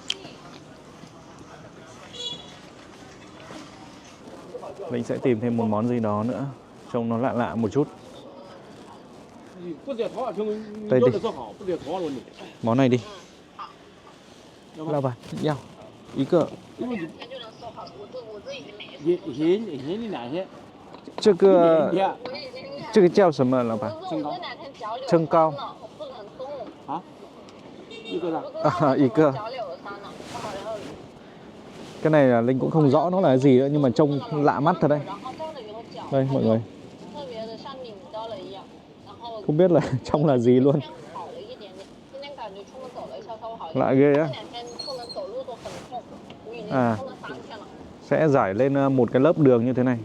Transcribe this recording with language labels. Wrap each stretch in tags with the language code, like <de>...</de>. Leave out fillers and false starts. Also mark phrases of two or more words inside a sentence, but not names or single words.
<vi>Mình sẽ tìm thêm một món gì đó nữa trông nó lạ lạ một chút. Đây đi. Món này đi. Lao bà, nhau. Ý cơ.</vi> <zh>这个叫什么，老板？蒸糕。啊？一个的。</zh> <vi>啊，一个。Cái này là Linh cũng không rõ nó là cái gì nữa, nhưng mà trông lạ mắt thật đấy. Đây mọi người. Không biết là trong là gì luôn. Lạ ghê á. À, sẽ rải lên một cái lớp đường như thế này.</vi>